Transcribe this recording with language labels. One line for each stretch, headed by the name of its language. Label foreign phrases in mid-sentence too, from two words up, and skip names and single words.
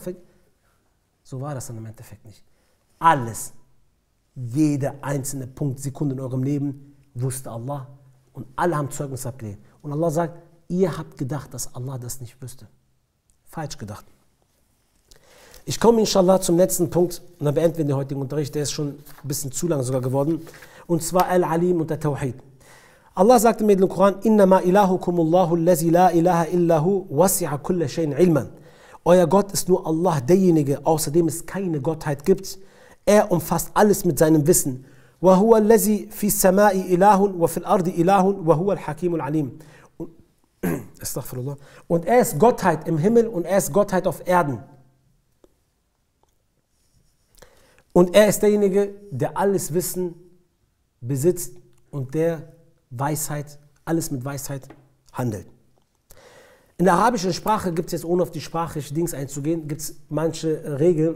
German: So war das dann im Endeffekt nicht. Alles, jeder einzelne Punkt, Sekunde in eurem Leben wusste Allah und alle haben Zeugnis abgelegt. Und Allah sagt, ihr habt gedacht, dass Allah das nicht wüsste. Falsch gedacht. Ich komme inshallah zum letzten Punkt und dann beenden wir den heutigen Unterricht, der ist schon ein bisschen zu lang sogar geworden. Und zwar Al-Alim und der Tawhid. Allah sagt im Koran,
Arabic: إنما إلهكم الله الذي لا إله إلا هو وسع كل شيء علما.
German: Euer Gott ist nur Allah, derjenige, außerdem es keine Gottheit gibt. Er umfasst alles mit seinem Wissen.
Arabic: وهو الذي في السماء إله وفي الأرض إله وهو الحكيم العليم. Astaghfirullah.
German: Und er ist Gottheit im Himmel und er ist Gottheit auf Erden. Und er ist derjenige, der alles Wissen besitzt und der Weisheit, alles mit Weisheit handelt. In der arabischen Sprache gibt es jetzt, ohne auf die sprachliche Dings einzugehen, gibt es manche Regeln.